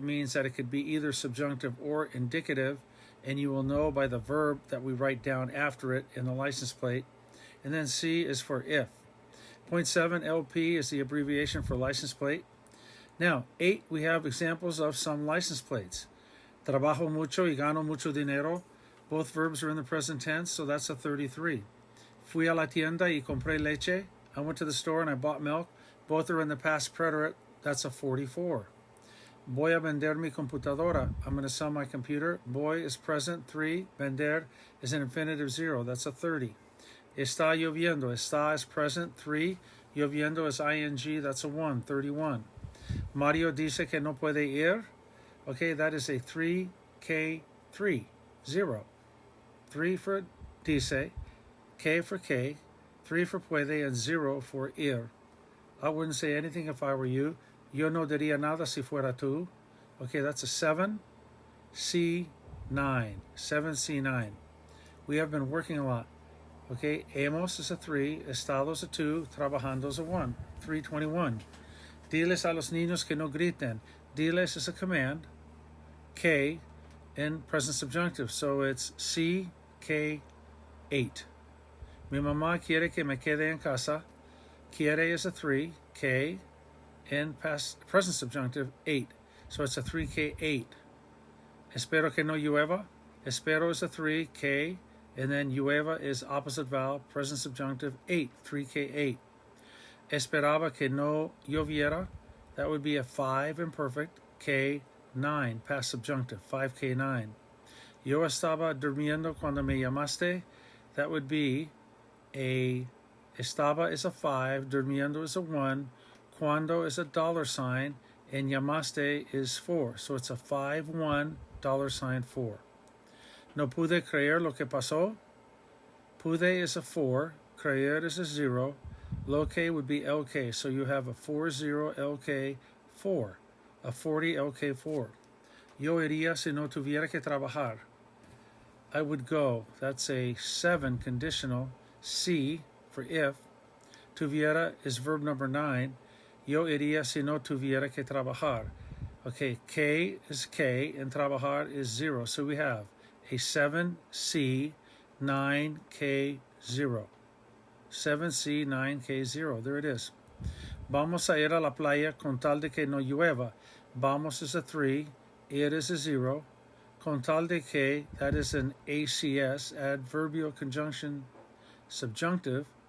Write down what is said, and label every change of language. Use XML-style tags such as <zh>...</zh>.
<en>It means that it could be either subjunctive or indicative, and you will know by the verb that we write down after it in the license plate. And then C is for if. Point 7, LP is the abbreviation for license plate. Now, 8, we have examples of some license plates.</en> <es>Trabajo mucho y gano mucho dinero.</es> <en>Both verbs are in the present tense, so that's a 33.</en> <es>Fui a la tienda y compré leche.</es> <en>I went to the store and I bought milk. Both are in the past preterite. That's a 44.</en> <es>Voy a vender mi computadora.</es> <en>I'm going to sell my computer. Voy is present, 3. Vender is an infinitive, 0. That's a 30.</en> <es>Está lloviendo.</es> <en>Está is present, 3. Lloviendo is ing. That's a 1, 31.</en> <es>Mario dice que no puede ir.</es> <en>Okay, that is a 3K3, 0. 3 for dice, K for K, 3 for puede, and 0 for ir. I wouldn't say anything if I were you.</en> <es>Yo no diría nada si fuera tú.</es> <en>Okay, that's a 7C9. 7C9. We have been working a lot. Okay, hemos is a 3, estado is a 2, trabajando is a 1. 321.</en> <es>Diles a los niños que no griten.</es> <en>Diles is a command. K in present subjunctive, so it's CK8.</en> <es>Mi mamá quiere que me quede en casa.</es> <en>Quiere is a 3, K in present subjunctive, 8. So it's a 3K8.</en> <es>Espero que no llueva.</es> <en>Espero is a 3, K, and then llueva is opposite vowel, present subjunctive, 8, 3K8.</en> <es>Esperaba que no lloviera.</es> <en>That would be a 5 imperfect, K9, past subjunctive, 5K9.</en> <es>Yo estaba durmiendo cuando me llamaste.</es> <en>That would be a estaba is a 5, durmiendo is a 1, cuando is a $sign, and llamaste is 4. So it's a 5-1 $4.</en> <es>No pude creer lo que pasó.</es> <en>Pude is a 4, creer is a 0, loc would be LK, so you have a 40 LK 4, a 40 LK 4.</en> <es>Yo iría si no tuviera que trabajar.</es> <en>I would go, that's a 7 conditional, C for if. Tuviera is verb number 9.</en> <es>Yo iría si no tuviera que trabajar.</es> <en>Okay, K is K and trabajar is 0, so we have a 7C 9K0. 7C 9K0. There it is.</en> <es>Vamos a ir a la playa con tal de que no llueva.</es> <en>Vamos is a 3. Ir is a 0.</en> <es>Con tal de que,</es> <en>that is an ACS, adverbial conjunction subjunctive.</en>